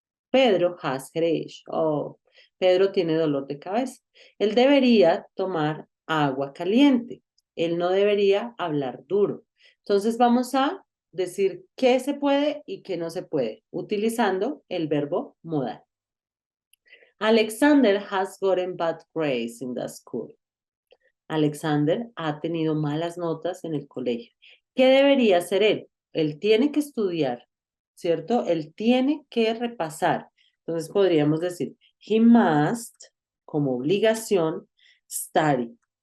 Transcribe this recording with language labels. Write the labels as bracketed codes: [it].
[en] Pedro has headache. [es] Oh, Pedro tiene dolor de cabeza. Él debería tomar agua caliente. Él no debería hablar duro. Entonces vamos a decir qué se puede y qué no se puede, utilizando el verbo modal. [en] Alexander has gotten bad grades in the school. [es] Alexander ha tenido malas notas en el colegio. ¿Qué debería hacer él? Él tiene que estudiar, ¿cierto? Él tiene que repasar. Entonces podríamos decir, [en] he must, [es] como obligación, study.